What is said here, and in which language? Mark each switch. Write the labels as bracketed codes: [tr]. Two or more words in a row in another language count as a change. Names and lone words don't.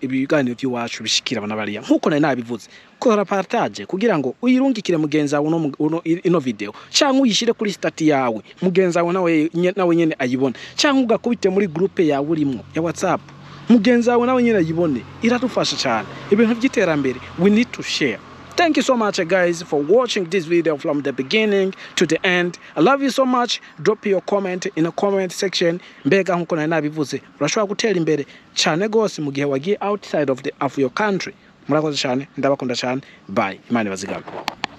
[rn] ibiganiro by'iwacu bishikira abana bariya nkuko nari nabivuze kora partage kugira ngo uyirungikire mugenzi wawe ino video cyangwa uyishire kuri stati yawe mugenzi wawe nawe nyene ayibone cyangwa ugakubite muri groupe yawe urimo ya WhatsApp mugenzi wawe nawe nyene ayibone iradufasha cyane ibintu by'iterambere [en] we need to share Thank you so much guys for watching this video from the beginning to the end. I love you so much. Drop your comment in the comment section. [rn] Mbega nkuko na nabivuze urashobora gutera imbere cyane gose mu gihe wagiye [en] outside of your country. [rn] Murakoze cyane, ndabakunda cyane. Bye. Imana ibazigame.